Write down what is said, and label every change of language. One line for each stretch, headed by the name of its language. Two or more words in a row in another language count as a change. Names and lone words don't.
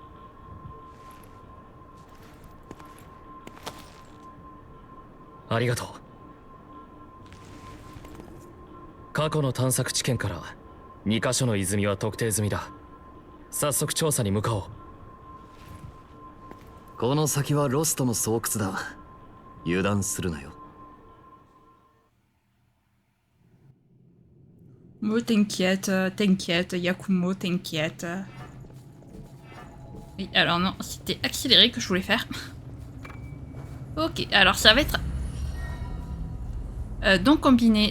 Japanese: ありがとう。過去の探索地点から2カ所の泉は特定済みだ。早速調査に向かおう。この先はロストの巣窟だ。油断するなよ。
French: Mo, t'inquiète, t'inquiète, Yakumo, t'inquiète. Oui, alors non, c'était accéléré que je voulais faire. Ok, alors ça va être... dons combinés.